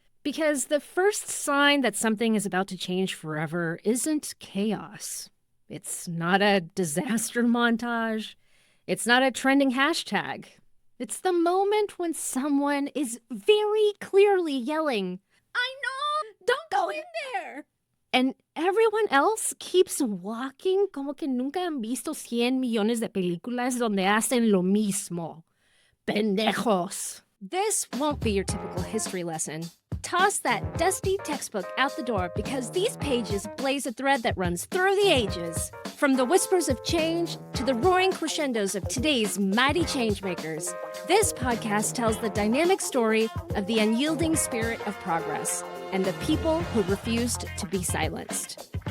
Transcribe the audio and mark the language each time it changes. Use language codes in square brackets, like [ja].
[en] Because the first sign that something is about to change forever isn't chaos. It's not a disaster montage. It's not a trending hashtag. It's the moment when someone is very clearly yelling, I know! Don't go in there! And everyone else keeps walking [es] como que nunca han visto 100 millones de películas donde hacen lo mismo. Pendejos. [en] This won't be your typical history lesson. Toss that dusty textbook out the door because these pages blaze a thread that runs through the ages. From the whispers of change to the roaring crescendos of today's mighty changemakers, this podcast tells the dynamic story of the unyielding spirit of progress and the people who refused to be silenced.